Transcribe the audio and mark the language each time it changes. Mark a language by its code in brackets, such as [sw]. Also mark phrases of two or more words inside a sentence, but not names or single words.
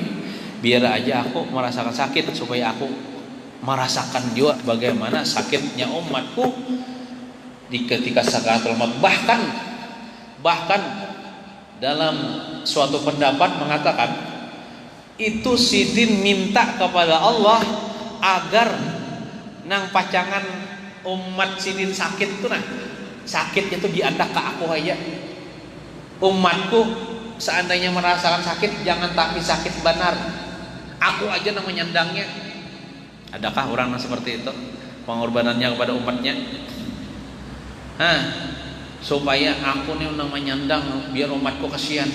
[bjn] Biar aja aku merasakan sakit supaya aku merasakan juga bagaimana sakitnya umatku di ketika sakaratul maut. Bahkan dalam suatu pendapat mengatakan itu Sidin minta kepada Allah agar nang pacangan umat Sidin sakit tuh sakitnya tuh diandak ke aku aja. Umatku seandainya merasakan sakit jangan tapi sakit benar. Aku aja nang menyandangnya. Adakah orang yang seperti itu pengorbanannya kepada umatnya? Supaya aku nih nang menyandang biar umatku kasihan.